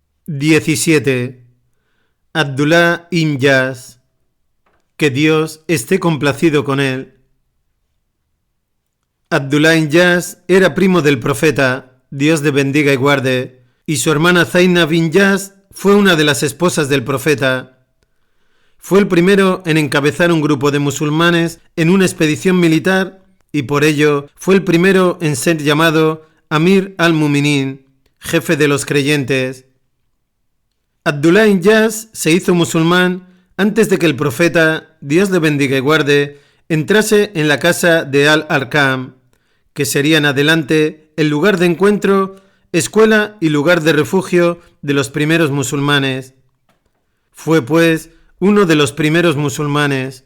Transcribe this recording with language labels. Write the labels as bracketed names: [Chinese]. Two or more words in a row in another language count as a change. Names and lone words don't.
[Spanish] 17. Abdullah ibn Jahsh, que Dios esté complacido con él. Abdullah ibn Jahsh era primo del profeta, Dios le bendiga y guarde, y su hermana Zainab bin Jahsh fue una de las esposas del profeta. Fue el primero en encabezar un grupo de musulmanes en una expedición militar y por ello fue el primero en ser llamado [Arabic] أمير المؤمنين, [Spanish] jefe de los creyentes. Abdullah ibn Jahsh se hizo musulmán antes de que el profeta, Dios le bendiga y guarde, entrase en la casa de Al-Arqam, que sería en adelante el lugar de encuentro, escuela y lugar de refugio de los primeros musulmanes. Fue, pues, uno de los primeros musulmanes.